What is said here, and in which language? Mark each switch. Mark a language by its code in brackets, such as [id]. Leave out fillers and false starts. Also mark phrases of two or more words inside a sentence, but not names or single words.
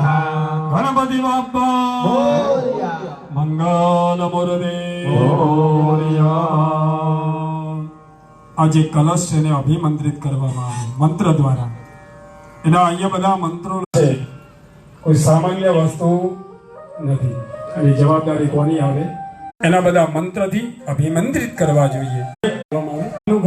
[mr] गणपति बाप्पा मंगल मूर्ते [gu] આજ કલશ ને અભિમંત્રિત કરવામાં આવે મંત્ર દ્વારા। એના અહીંયા બધા મંત્રો છે, કોઈ સામાન્ય વસ્તુ નથી। અને જવાબદારી કોની આવે? એના બધા મંત્રથી અભિમંત્રિત કરવા જોઈએ।